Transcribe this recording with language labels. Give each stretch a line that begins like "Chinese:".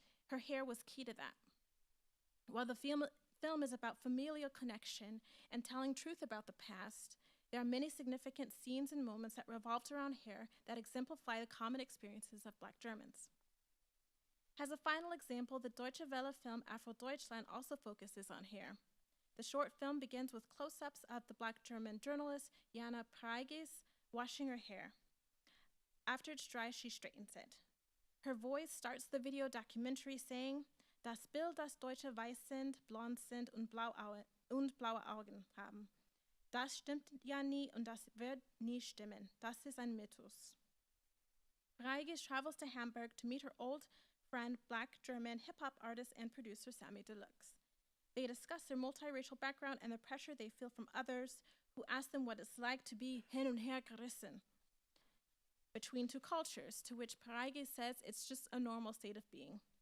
English: Her hair was key to that. While the film is about familial connection and telling truth about the past, there are many significant scenes and moments that revolved around hair that exemplify the common experiences of Black Germans. As a final example, the Deutsche Welle film Afro-Deutschland also focuses on hair. The short film begins with close-ups of the Black German journalist Jana Preiges washing her hair. After it's dry, she straightens it.
German: Her voice starts the video documentary saying, "Das Bild, das Deutsche weiß sind, blond sind und blaue Augen haben. Das stimmt ja nie und das wird nie stimmen. Das ist ein Mythos."
English: Preiges travels to Hamburg to meet her old friend, Black German hip-hop artist and producer Sammy Deluxe. They discuss their multiracial background and the pressure they feel from others who ask them what it's like to be
German: hin und her gerissen
English: between two cultures, to which Preiges says it's just a normal state of being.